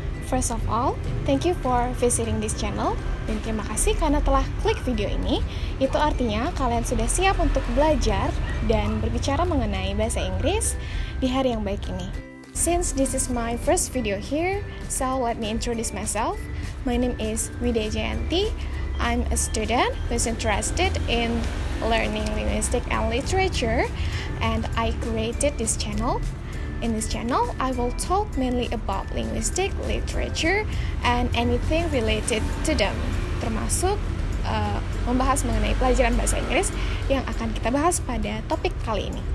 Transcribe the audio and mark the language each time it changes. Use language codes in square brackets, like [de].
[en] First of all, thank you for visiting this channel. [id] Dan terima kasih karena telah klik video ini. Itu artinya kalian sudah siap untuk belajar dan berbicara mengenai bahasa Inggris di hari yang baik ini. [en] Since this is my first video here, so let me introduce myself. My name is Widya Jayanti. I'm a student who's interested in learning linguistics and literature, and I created this channel. In this channel, I will talk mainly about linguistic, literature, and anything related to them, [id] termasuk membahas mengenai pelajaran bahasa Inggris yang akan kita bahas pada topik kali ini.